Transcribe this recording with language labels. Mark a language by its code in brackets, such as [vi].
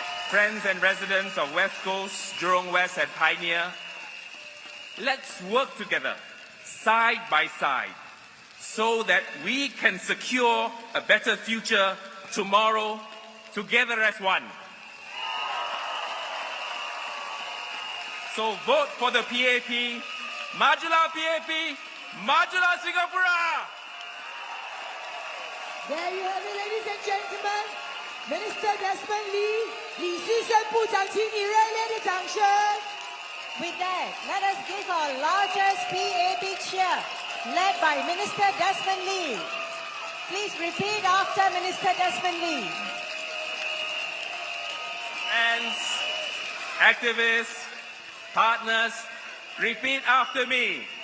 [en] Friends and residents of West Coast, Jurong West and Pioneer, let's work together, side by side, so that we can secure a better future tomorrow, together as one. So vote for the PAP, [ms] Majulah PAP, Majulah Singapura! [en] There you have it, ladies and gentlemen. [zh] Minister Desmond Lee, 李世生部长，请你热烈的掌声。 [en] With that, let us give our largest PAP cheer, led by Minister Desmond Lee. Please repeat after Minister Desmond Lee. Friends, activists, partners, repeat after me.